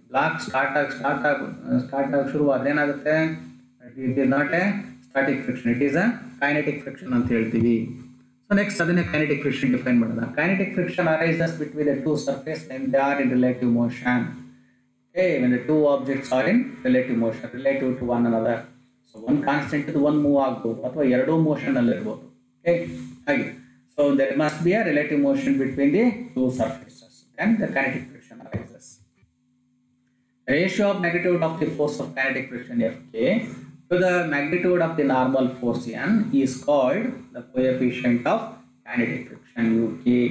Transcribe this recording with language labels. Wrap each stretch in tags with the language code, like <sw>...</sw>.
<en>block start</en> <kn>ಆಗಿ ಶುರುವಾದ್ರೆ ಏನಾಗುತ್ತೆ,</kn> <en>it is not a static friction, it is a kinetic friction</en> <kn>ಅಂತ ಹೇಳ್ತೀವಿ.</kn> <en>So next ಅದನ್ನೇ kinetic friction define ಮಾಡೋಣ. Kinetic friction arises between the two surface when they are in relative motion. Okay, when the two objects are in relative motion, relative to one another. So one constant</en> <kn>ಇದು one move ಆಗ್ಬೋದು ಅಥವಾ ಎರಡೂ motion ಅಲ್ಲಿ ಇರ್ಬೋದು.</kn> <en>Okay, ಹಾಗೆ so there must be a relative motion between the two surfaces, then the kinetic friction arises. The ratio of magnitude of the force of kinetic friction Fk to the magnitude of the normal force N is called the coefficient of kinetic friction Uk.</en>